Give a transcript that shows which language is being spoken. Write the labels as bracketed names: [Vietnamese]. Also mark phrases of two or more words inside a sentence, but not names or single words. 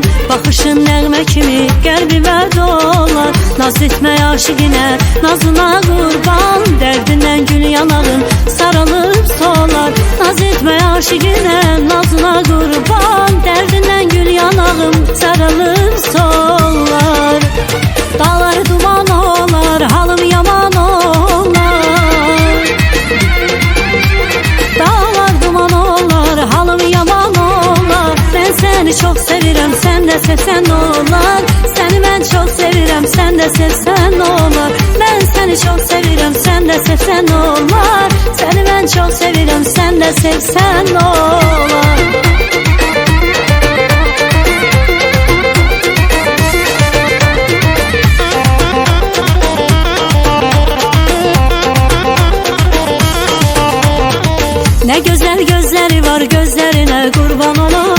[Azerbaijani] Bakışın nəğmə kimi qəlbimə dolar. Naz etmə aşiqinə, nazına kurban. Dərdindən gül yanağın saralıb solar. Naz etmə aşiqinə, nazına kurban. Dərdindən gül yanağım saralıb solar. Dağlar duman olar, halım yaman olar. Dağlar duman olar, halım yaman olar. [Turkish] Ben seni çok sevirəm, sen de sevsen olar. Seni ben çok sevirəm, sen de sevsen olar. Ben seni çok sevirəm. sen de sevsen olar. Seni ben çok sevirəm, sen de sevsen olar. Ne güzel gözleri var, gözlerine kurban olum.